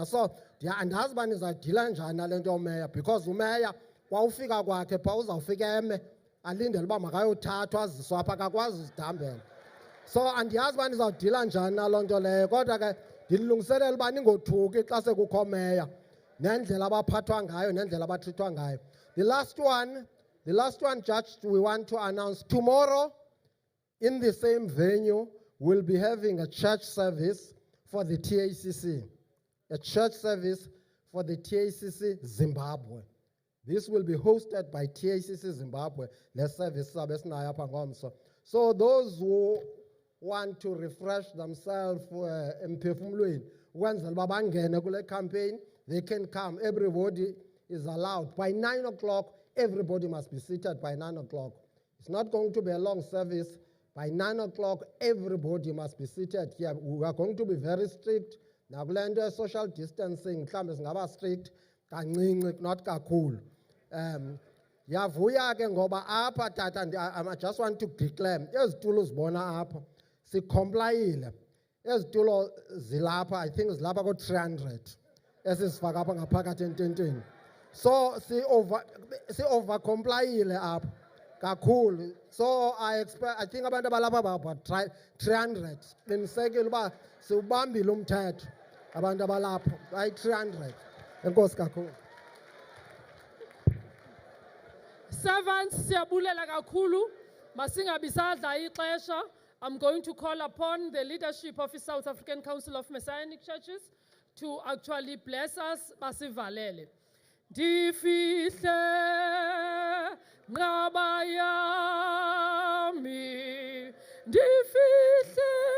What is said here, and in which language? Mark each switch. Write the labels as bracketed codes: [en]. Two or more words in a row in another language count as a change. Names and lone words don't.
[xh] So andazi uba nizadila njani nale nto yomeya, because umeya kwawufika kwakhe phaa uzawufika eme alindele uba makayothathwa aziswe apha, akakwazi uzidambela. So andiyazi uba nizawudila njani naloo nto leyo, kodwa ke ndilungiselela uba ningothuki xa sekukho meya nendlela abaphathwa ngayo nendlela abatrithwa ngayo. [en] The last one, Judge, we want to announce tomorrow in the same venue, we'll be having a church service for the TACC. A church service for the TACC Zimbabwe. This will be hosted by TACC Zimbabwe. Let's service. So those who want to refresh themselves [xh] emphefumulweni ukwenzela uba bangene kule [en] campaign, they can come. Everybody is allowed. By 9 o'clock, everybody must be seated by 9 o'clock. It's not going to be a long service. By 9 o'clock, everybody must be seated here. We are going to be very strict. [xh] Nakule nto [en] social distancing [xh] mhlawumbe singaba strict kancinci, not kakhulu. Yavuya ke ngoba apha tata, [en] I just want to declare, [xh] ezitulo zibona apha sikomplayile. Ezitulo zilapha, [en] I think [xh] zilapha ko-300 esizifaka apha ngaphakathi ententeni. So si-overcomplyile apha kakhulu. So I think abantu abalapha about 300. Qinisekile uba siwubambile umthetho abantu abalapha bayi-300. Enkosi kakhulu. Servants, siyabulela kakhulu. Masingabi sadla ixesha. [en] I'm going to call upon the leadership of the South African Council of Messianic Churches to actually bless us. [xh] Basivalele. Ndifihle nqaba yami, ndifihle